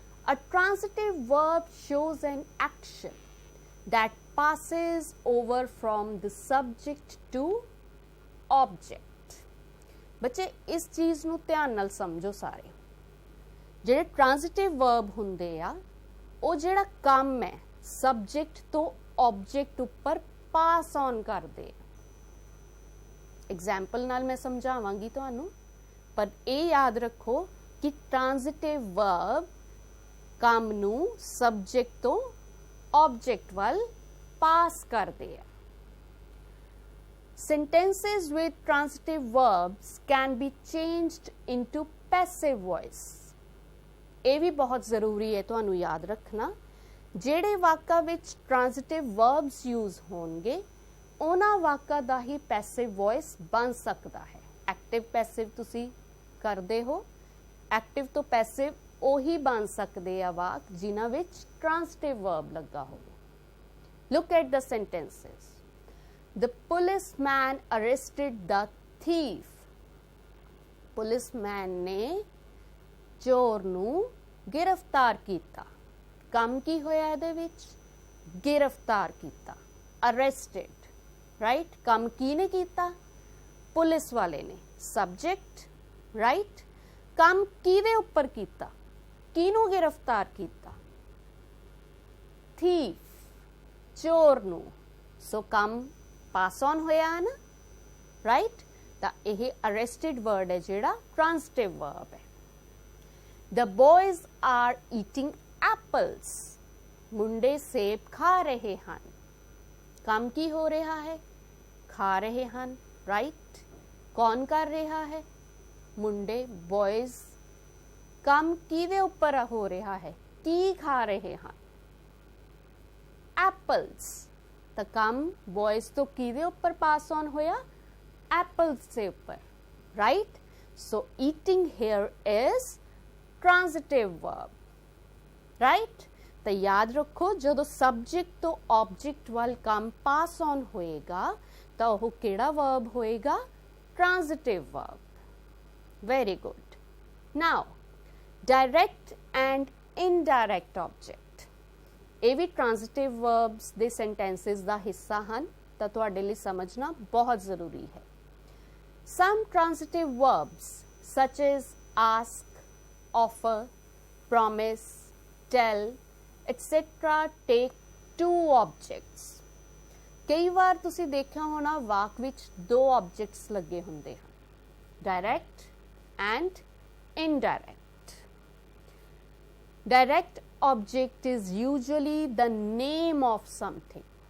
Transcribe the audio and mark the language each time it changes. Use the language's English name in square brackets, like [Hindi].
[English] A transitive verb shows an action that passes over from the subject to object. [Punjabi] ਬੱਚੇ ਇਸ ਚੀਜ਼ ਨੂੰ ਧਿਆਨ ਨਾਲ ਸਮਝੋ ਸਾਰੇ। ਜਿਹੜੇ ਟ੍ਰਾਂਜ਼ਿਟਿਵ ਵਰਬ ਹੁੰਦੇ ਆ ਉਹ ਜਿਹੜਾ ਕੰਮ ਹੈ ਸਬਜੈਕਟ ਤੋਂ ਆਬਜੈਕਟ ਉੱਪਰ ਪਾਸ ਔਨ ਕਰਦੇ ਆ। ਐਗਜ਼ਾਮਪਲ ਨਾਲ ਮੈਂ ਸਮਝਾਵਾਂਗੀ ਤੁਹਾਨੂੰ, ਪਰ ਇਹ ਯਾਦ ਰੱਖੋ ਕਿ ਟ੍ਰਾਂਜ਼ਿਟਿਵ ਵਰਬ ਕੰਮ ਨੂੰ ਸਬਜੈਕਟ ਤੋਂ ਆਬਜੈਕਟ ਵੱਲ ਪਾਸ ਕਰਦੇ ਆ। [English] Sentences with transitive verbs can be changed into passive voice. [Punjabi] ਇਹ ਵੀ ਬਹੁਤ ਜ਼ਰੂਰੀ ਹੈ ਤੁਹਾਨੂੰ ਯਾਦ ਰੱਖਣਾ ਜਿਹੜੇ ਵਾਕਾਂ ਵਿੱਚ ਟ੍ਰਾਂਜ਼ਿਟਿਵ ਵਰਬਸ ਯੂਜ਼ ਹੋਣਗੇ ਉਹਨਾਂ ਵਾਕਾਂ ਦਾ ਹੀ ਪੈਸਿਵ ਵੌਇਸ ਬਣ ਸਕਦਾ ਹੈ। ਐਕਟਿਵ ਪੈਸਿਵ ਤੁਸੀਂ ਕਰਦੇ ਹੋ, ਐਕਟਿਵ ਤੋਂ ਪੈਸਿਵ ਉਹੀ ਬਣ ਸਕਦੇ ਆ ਵਾਕ ਜਿਨ੍ਹਾਂ ਵਿੱਚ ਟ੍ਰਾਂਜ਼ਿਟਿਵ ਵਰਬ ਲੱਗਾ ਹੋਵੇ। [English] Look at the sentences. The policeman arrested the thief. [Punjabi] Policeman ਨੇ ਚੋਰ ਨੂੰ गिरफ्तार ਕੀਤਾ। ਕੰਮ ਕੀ ਹੋਇਆ ਇਹਦੇ ਵਿੱਚ? गिरफ्तार ਕੀਤਾ, arrested, right? ਕੰਮ ਕਿਹਨੇ ਕੀਤਾ? ਪੁਲਿਸ ਵਾਲੇ ਨੇ। subject, right? ਕੰਮ ਕਿਹਦੇ ਉੱਪਰ ਕੀਤਾ? ਕਿਹਨੂੰ गिरफ्तार ਕੀਤਾ? thief, ਚੋਰ ਨੂੰ। ਸੋ ਕੰਮ ਪਾਸ ਔਨ ਹੋਇਆ ਹੈ ਨਾ, ਰਾਈਟ? ਤਾਂ ਇਹ ਅਰੈਸਟਡ ਵਰਡ ਹੈ ਜਿਹੜਾ ਟ੍ਰਾਂਜ਼ਿਟਿਵ ਵਰਬ ਹੈ। [English] The boys are eating apples. [Punjabi] ਮੁੰਡੇ ਸੇਬ ਖਾ ਰਹੇ ਹਨ। ਕੰਮ ਕੀ ਹੋ ਰਿਹਾ ਹੈ? ਖਾ ਰਹੇ ਹਨ, ਰਾਈਟ? ਕੌਣ ਕਰ ਰਿਹਾ ਹੈ? ਮੁੰਡੇ, ਬॉयਜ਼। ਕੰਮ ਕਿਹਦੇ ਉੱਪਰ ਹੋ ਰਿਹਾ ਹੈ? ਕੀ ਖਾ ਰਹੇ ਹਨ? ਐਪਲਸ। ਤਾਂ ਕੰਮ ਬॉयਜ਼ ਤੋਂ ਕਿਹਦੇ ਉੱਪਰ ਪਾਸ ਔਨ ਹੋਇਆ? ਐਪਲਸ ਦੇ ਉੱਪਰ, right? [English] So eating here is transitive verb, right? [Punjabi] ਤਾਂ ਯਾਦ ਰੱਖੋ ਜਦੋਂ ਸਬਜੈਕਟ ਤੋਂ ਆਬਜੈਕਟ ਵੱਲ ਕੰਮ ਪਾਸ ਔਨ ਹੋਏਗਾ ਤਾਂ ਉਹ ਕਿਹੜਾ ਵਰਬ ਹੋਏਗਾ? ਟ੍ਰਾਂਜ਼ਿਟਿਵ verb. [English] Very good. Now direct and indirect object, [Punjabi] ਇਹ ਵੀ ਟ੍ਰਾਂਜ਼ਿਟਿਵ ਵਰਬਸ ਦੇ ਸੈਂਟੈਂਸਸ ਦਾ ਹਿੱਸਾ ਹਨ ਤਾਂ ਤੁਹਾਡੇ ਲਈ ਸਮਝਣਾ ਬਹੁਤ ਜ਼ਰੂਰੀ ਹੈ। [English] Some transitive verbs such as ask, offer, promise, tell, etc. take two objects. [Punjabi] ਕਈ ਵਾਰ ਤੁਸੀਂ ਦੇਖਿਆ ਹੋਣਾ ਵਾਕ ਵਿੱਚ ਦੋ ਆਬਜੈਕਟਸ ਲੱਗੇ ਹੁੰਦੇ ਹਨ, direct and indirect. [English] Direct object is usually the name of something.